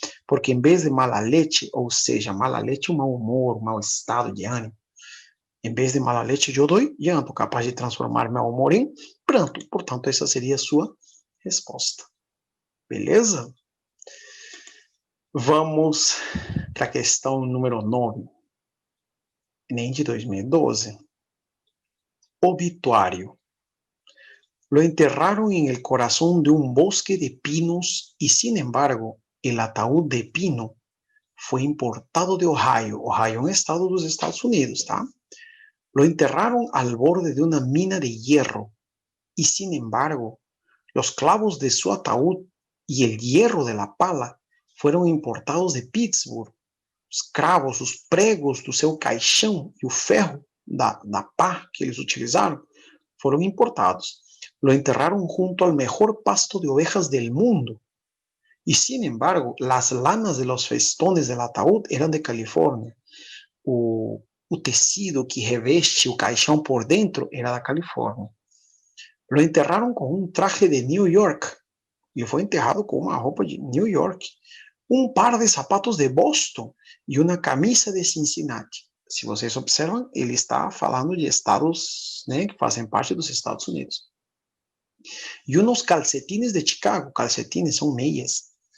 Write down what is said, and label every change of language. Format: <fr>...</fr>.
<pt>Porque em vez de mala leche, ou seja, mala leche, um mau humor, um mau estado de ânimo, em vez de mala leche, eu dou llanto, capaz de transformar meu humor em pranto. Portanto, essa seria a sua resposta. Beleza? Vamos para a questão número 9, nem de 2012.</pt> <es>Obituario. Lo enterraron en el corazón de un bosque de pinos y, sin embargo, el ataúd de pino fue importado de Ohio.</es> <pt>Ohio é um estado dos Estados Unidos, tá?</pt> <es>Lo enterraron al borde de una mina de hierro y, sin embargo, los clavos de su ataúd y el hierro de la pala fueron importados de Pittsburgh.</es> <pt>Os cravos, os pregos do seu caixão e o ferro da pá que eles utilizaram foram importados.</pt> <es>Lo enterraron junto al mejor pasto de ovejas del mundo. Y sin embargo, las lanas de los festones del ataúd eran de Califórnia.</es> <pt>O tecido que reveste o caixão por dentro era da Califórnia.</pt> <es>Lo enterraron con un traje de New York.</es> <pt>E foi enterrado com uma roupa de New York. Um par de sapatos de Boston e uma camisa de Cincinnati. Se vocês observam, ele está falando de estados, né, que fazem parte dos Estados Unidos. E uns calcetines de Chicago. Calcetines são meias.</pt>